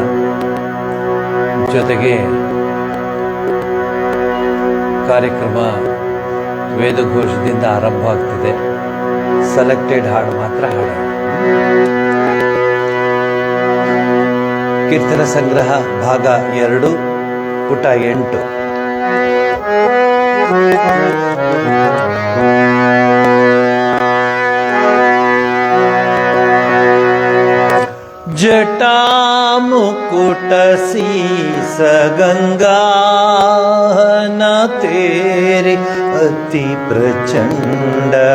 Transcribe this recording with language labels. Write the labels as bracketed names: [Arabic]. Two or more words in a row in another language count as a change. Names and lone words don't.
[Kannada] ಜೊತೆಗೆ ಕಾರ್ಯಕ್ರಮ ವೇದಘೋಷದಿಂದ ಆರಂಭ ಆಗ್ತಿದೆ. ಸೆಲೆಕ್ಟೆಡ್ ಹಾಡು ಮಾತ್ರ ಹಾಡೋಣ. ಕೀರ್ತನ ಸಂಗ್ರಹ ಭಾಗ 2 ಪುಟ 8. [Hindi] जटा मुकुट शीस गंगा न तेरी अति प्रचंड,